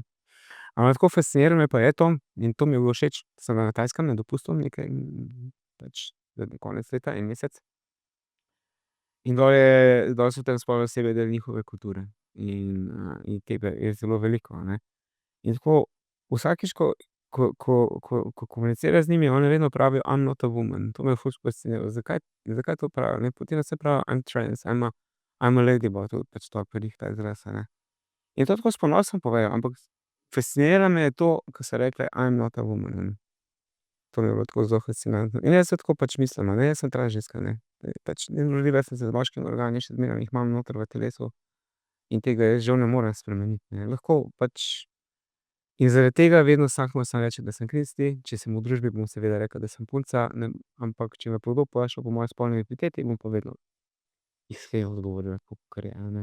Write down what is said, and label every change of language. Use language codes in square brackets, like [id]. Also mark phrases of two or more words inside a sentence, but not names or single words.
[sl] Ampak tako fascinira me pa je to, in to mi je bilo všeč, sem bila na Tajskem na dopustu nekaj, pač konec leta, en mesec. In dol so transspolne osebe del njihove kulture in tega je zelo veliko, a ne. In tako vsakič, ko ko komuniciraš z njimi, oni vedno pravijo: [en] "I'm not a woman." [sl] To me je ful fasciniralo. Zakaj to pravijo, ne? Potem vse pravijo: [en] "I'm trans, I'm a ladyboy." [sl] To pač to pri njih ta izraz, a ne. In to tako s ponosom povejo, ampak fascinira me to, ko so rekle: [en] "I'm not a woman." [sl] Ne. To mi je bilo tako zelo fascinantno. In jaz tudi tako pač mislim, a ne, jaz sem trans ženska, ne. Pač rodila sem se z moškim organi, še zmeraj jih imam noter v telesu in tega jaz žal ne morem spremeniti, ne. Lahko pač in zaradi tega vedno vsakemu samo rečem, da sem kristi, če sem v družbi, bom seveda rekel, da sem punca, ne, ampak če me pa kdo vpraša po moji spolni identiteti, bom pa vedno iskreno odgovoril, tako kakor je, a ne.